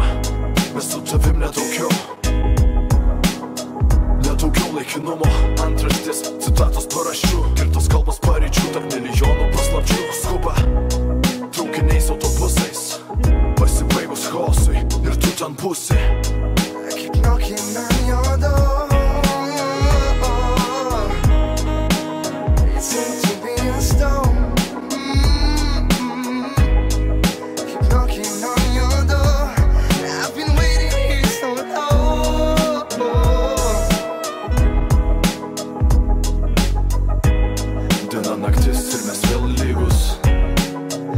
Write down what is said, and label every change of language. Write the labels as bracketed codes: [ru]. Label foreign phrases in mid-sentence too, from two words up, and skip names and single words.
[lt] Mes su tavim nedaugiau laikinumo. Antraštis, citatos paraščių, girtos kalbos paryčių, tarp milijonų paslapčių. Skuba traukiniais, autobusais, pasibaigus chaosui, ir tu ten būsi. [en] I keep knocking on your door. It seems to be a stone. Keep knocking on your door. I've been waiting here so long. [lt] Diena naktis ir mes vėl lygus.